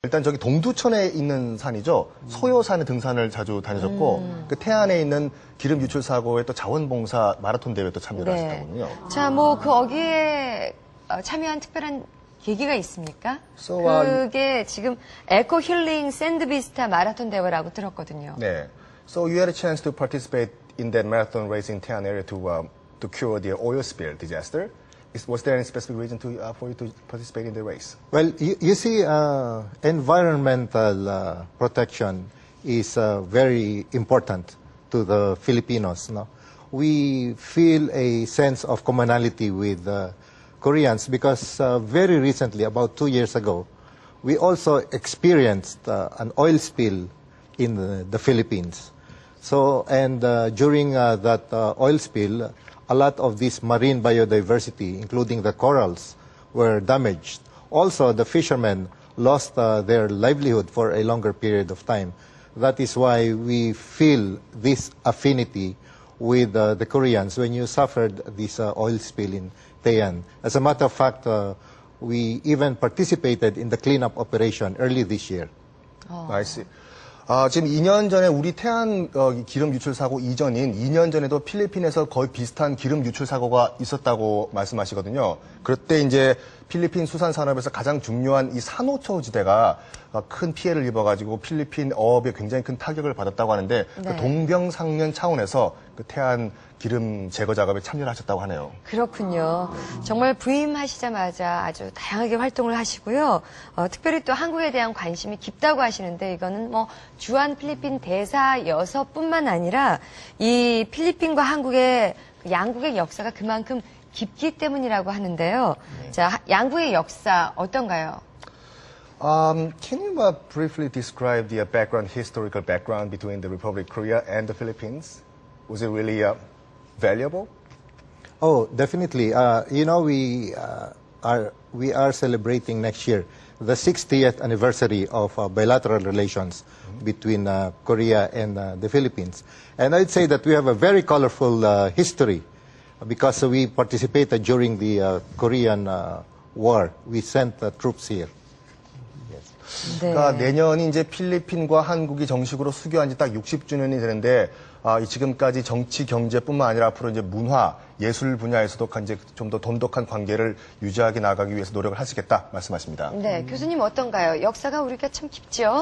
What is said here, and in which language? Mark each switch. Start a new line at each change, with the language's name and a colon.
Korean: 일단 저기 동두천에 있는 산이죠. 소요산에 등산을 자주 다니셨고 그 태안에 있는 기름 유출 사고에 또 자원봉사 마라톤 대회 또 참여를 하셨다군요. 자, 뭐 거기에 참여한 특별한 계기가 있습니까?
English: So,
Korean: 그게 지금 에코 힐링 샌드비스타 마라톤 대회라고 들었거든요. 네.
English: So you had a chance to participate in that marathon race in 태안 area to cure the oil spill disaster. Was there any specific reason for you to participate in the race? Well, you see, environmental protection is very important to the Filipinos. No? We feel a sense of commonality with Koreans because very recently, about 2 years ago, we also experienced an oil spill in the Philippines. So, and during that oil spill, a lot of this marine biodiversity, including the corals, were damaged. Also, the fishermen lost their livelihood for a longer period of time. That is why we feel this affinity with the Koreans when you suffered this oil spill in Taean. As a matter of fact, we even participated in the cleanup operation early this year. I see.
Korean: 지금 2년 전에 우리 태안 기름 유출 사고 이전인 2년 전에도 필리핀에서 거의 비슷한 기름 유출 사고가 있었다고 말씀하시거든요. 그때 이제 필리핀 수산 산업에서 가장 중요한 이 산호초지대가 큰 피해를 입어가지고 필리핀 어업에 굉장히 큰 타격을 받았다고 하는데 그 동병상련 차원에서 그 태안 기름 제거 작업에 참여를 하셨다고 하네요. 그렇군요. 정말 부임하시자마자 아주 다양하게 활동을 하시고요. 특별히 또 한국에 대한 관심이 깊다고 하시는데 이거는 뭐 주한 필리핀 대사여서뿐만 아니라 이 필리핀과 한국의 그 양국의 역사가 그만큼 깊기 때문이라고 하는데요. 자, 양국의 역사 어떤가요?
English: Can you briefly describe the historical background between the Republic of Korea and the Philippines? Was it really valuable? Oh, definitely. You know, we are celebrating next year the 60th anniversary of bilateral relations between Korea and the Philippines. And I'd say that we have a very colorful history because we participated during the Korean War. We sent troops here.
Korean: 그러니까 내년이 이제 필리핀과 한국이 정식으로 수교한 지 딱 60주년이 되는데 지금까지 정치 경제뿐만 아니라 앞으로 이제 문화 예술 분야에서도 이제 좀 더 돈독한 관계를 유지하게 나가기 위해서 노력을 하시겠다 말씀하십니다. 네, 교수님 어떤가요? 역사가 우리가 참 깊죠?